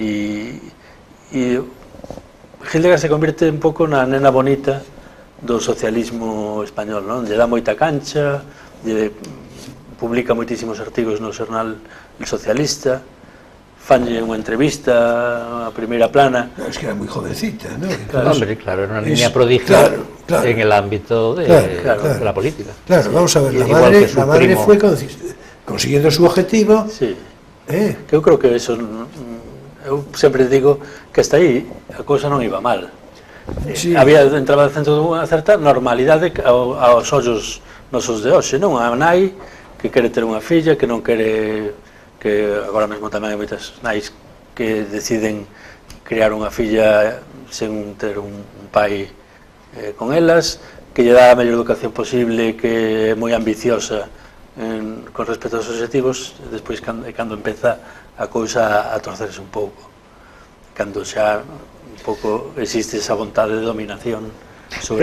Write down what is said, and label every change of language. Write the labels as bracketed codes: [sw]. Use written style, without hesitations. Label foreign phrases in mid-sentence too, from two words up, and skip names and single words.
[gl] E Hildegard [es] se convierte [gl] un pouco na nena bonita do socialismo español, non? Lle dá moita cancha, publica moitísimos artigos no xornal El Socialista, fanlle unha entrevista a primeira plana. [es] Es que era moi jovencita, ¿no? Claro, era una niña prodigio en el ámbito de la política. Claro, vamos a ver, la madre fue consiguiendo su objetivo. [gl] Sí, que eu creo que eso, eu sempre digo que hasta aí a cousa non iba mal. Entraba dentro de unha certa normalidade aos ollos nosos de hoxe, non? A nai que quere ter unha filla, que non quere... que agora mesmo tamén hai moitas nais que deciden crear unha filla sen ter un pai con elas, que lle dá a mellor educación posible, que é moi ambiciosa con respecto aos objetivos, despois cando empeza a cousa a torcerse un pouco, cando xa un pouco existe esa vontade de dominación sobre...